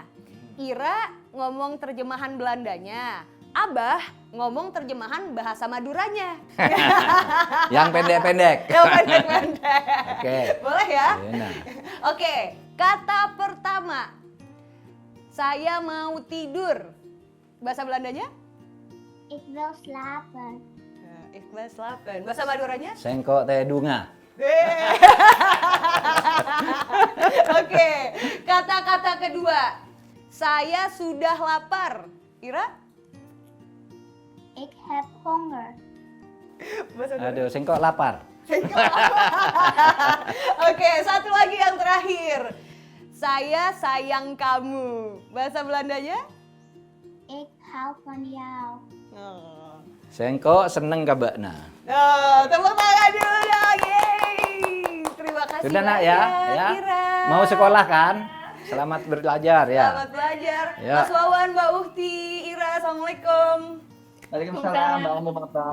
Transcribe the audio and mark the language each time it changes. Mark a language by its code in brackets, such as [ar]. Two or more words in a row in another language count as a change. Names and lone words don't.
[id] Ira ngomong terjemahan Belandanya, Abah ngomong terjemahan bahasa Maduranya. Yang pendek-pendek. Yang pendek-pendek. Oke. Boleh ya? Enak. Oke, kata pertama. Saya mau tidur. Bahasa Belandanya? [nl] Ik wil slapen. Ik wil slapen. [id] Bahasa Maduranya? [mad] Sengkok teh dunga. [id] Oke, kata-kata kedua. Saya sudah lapar. Ira? [nl] Ik heb honger. [mad] Aduh, sengkok lapar. [id] Oke, satu lagi yang terakhir. Saya sayang kamu. Bahasa Belandanya? [nl] Ik hou van jou. [id] Oh. [mad] Sengkok seneng kabakna. [id] Tepuk tangan dulu dong. Yeay. Terima kasih Sudah nak banyak, ya? Ira. Mau sekolah kan? Selamat belajar ya. Selamat belajar. Ya. Mas Wawan, Mbak Uhti, Ira, Assalamualaikum. Waalaikumsalam, Mbak Hanum, Abah.